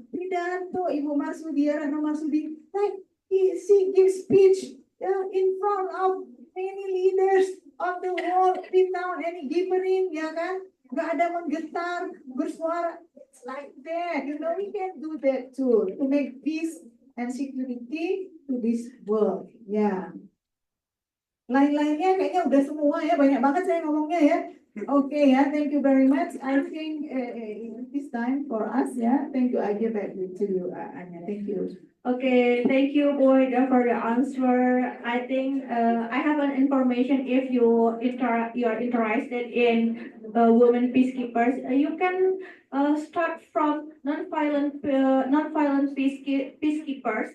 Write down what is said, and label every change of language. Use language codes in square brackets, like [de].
[en] Pidato Ibu Marsudi, Retno Marsudi, like she gives speech in front of many leaders of the world without any gibbering, ya kan? [id] Gak ada menggetar, bersuara. [en] It's like that. We can do that too to make peace and security to this world. [id] Ya. Lain-lainnya kayaknya udah semua ya, banyak banget saya ngomongnya ya. [en] Okay, yeah, thank you very much. I think this time for us, yeah. Thank you. I give back to you, Anya. Thank you. Okay, thank you, Wahidah, for the answer. I think I have an information. If you are interested in women peacekeepers, you can start from non-violent peacekeepers.